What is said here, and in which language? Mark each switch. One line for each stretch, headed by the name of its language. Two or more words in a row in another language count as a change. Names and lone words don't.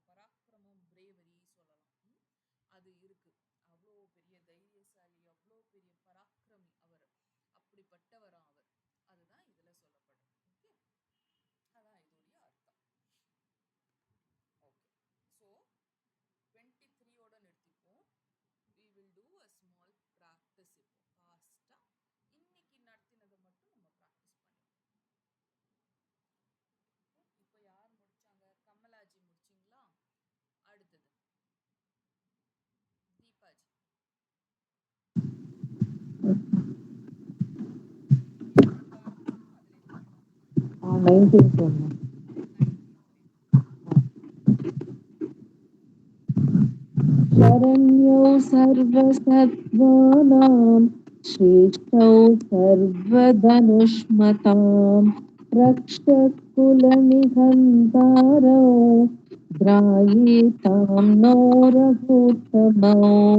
Tamil: பராக்கிரமம், பிரேவரி சொல்லலாம். அது இருக்கு. அவ்வளோ பெரிய தைரியசாலி, அவ்வளோ பெரிய பராக்கிரமி அவர், அப்படிப்பட்டவரா அவர். அதுதான் இதுல சொல்லப்படுது. ஓகே, அதான் இதோடைய அர்த்தம்.
English: okay, so
Tamil: 23ஓட நிறுத்திப்போம்.
English: we will do a small practice.
Tamil: இப்போ ஃபாஸ்டா இன்னைக்கு நடத்தினதை மட்டும் நம்ம ப்ராக்டிஸ் பண்ணிடுவோம். இப்போ யார் முடிச்சாங்க? கமலாஜி முடிச்சிங்களா? அடுத்தது தீபாஜி.
Sanskrit: शरण्यो सर्वसत्त्वानां श्रेष्ठौ सर्वधनुष्मतां रक्षकुलनिहन्तारौ ध्रायेतां नो रघुत्तमौ